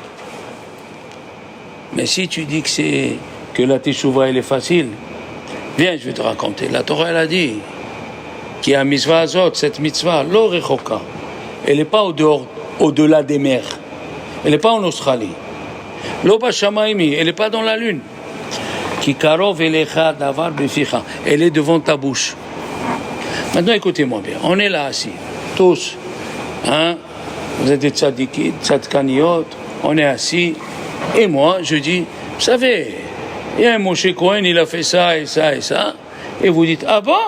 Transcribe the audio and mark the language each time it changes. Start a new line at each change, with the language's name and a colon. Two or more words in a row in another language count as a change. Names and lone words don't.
French: Mais si tu dis que la teshuva elle est facile, viens, je vais te raconter. La Torah elle a dit qu'il y a
Hebrew: המצוה הזאת,
French: cette mitzvah,
Hebrew: לא רחוקה.
French: Elle n'est pas au-delà des mers. Elle n'est pas en Australie.
Hebrew: לא בשמים,
French: elle n'est pas dans la lune.
Hebrew: כי קרוב אליך הדבר בפיך.
French: Elle est devant ta bouche. Maintenant, écoutez-moi bien. On est là assis, tous. Hein? Vous êtes des
Hebrew: צדיקים צדקניות.
French: On est assis. Et moi, je dis, vous savez, il y a un Moshe Cohen, il a fait ça et ça et ça. Et vous dites, ah bon?